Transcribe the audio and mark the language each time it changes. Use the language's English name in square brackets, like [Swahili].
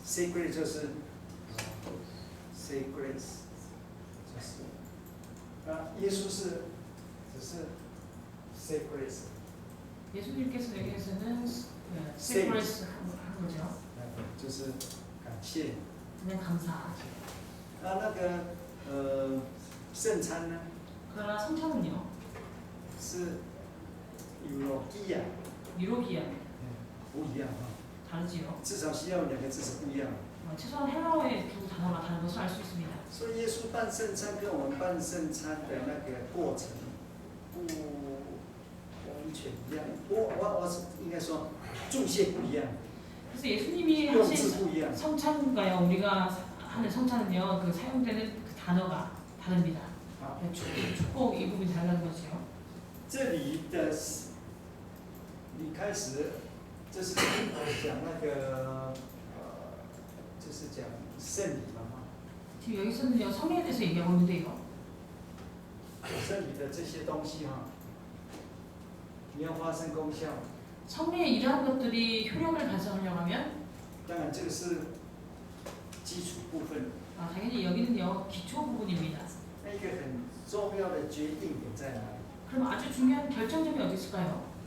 [English] Say grace [Chinese] 就是 [English] say grace， [Chinese] 就是耶稣是只是 say grace。 [Korean] 예수님께서 여기에서는 [English] say grace [Korean] 한 거죠. [Chinese] 就是感谢。 [Korean] 그냥 감사. [Chinese] 那个圣餐呢？ [Korean] 그러나 성찬은요. [Chinese] 是 eulogia， [Korean] 유로기아 [Chinese] 不一样啊， [Korean] 다르지요. [Chinese] 至少西洋2个字是不一样的。 [Korean] 최소한 헬라어의 두 단어가 다른 것을 알 수 있습니다. [Chinese] 所以耶稣办圣餐跟我们办圣餐的那个过程不完全一样，我应该说注解不一样， [Korean] 그래서 예수님이 [Chinese] 用字 [Korean] 하신 [Chinese] 不一样。 [Korean] 성찬과요 우리가 하는 성찬은요 그 사용되는 그 단어가 다릅니다. [Chinese] 好， [Korean] 축복 이 부분이 다르다는 거죠. [Chinese] 这里的你开始就是讲那个就是讲圣礼嘛哈。 [Korean] 지금 여기서는요 성례에 대해서 얘기하고 있는데요. [Chinese] 圣礼的这些东西哈，你要发生功效， [Korean] 성례에 이러한 것들이 효력을 발생하려고 하면 [Chinese] 当然这个是基础部分。 [Korean] 당연히 여기는요 기초 부분입니다. [Chinese] 那一个很重要的决定点在哪里？ [Korean] 그럼 아주 중요한 결정점이 어디 있을까요?